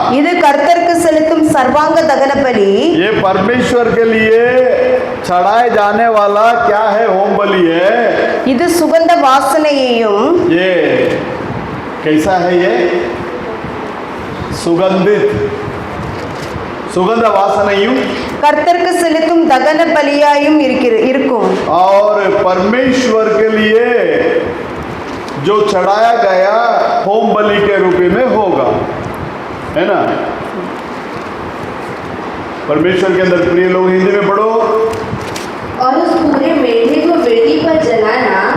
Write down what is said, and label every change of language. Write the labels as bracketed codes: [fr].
[ta] இது கர்த்தருக்கு செலுத்தும் சர்வாங்க தகன பலி. [hi] ये परमेश्वर के लिए चढ़ाए जाने वाला क्या है? होम बलि है। [ta] இது சுகந்த வாசனையையும் [hi] ये कैसा है? ये सुगंधित, सुगंध वासनाயும் [ta] கர்த்தருக்கு செலுத்தும் தகன பலியாயும் இருக்கும். [hi] और परमेश्वर के लिए जो चढ़ाया गया होम बलि के रूप में होगा, है ना? परमेश्वर के अंदर प्रिय लोग, हिंदी में पढ़ो। और उस पूरे मेढ़े को वेदी पर जलाना।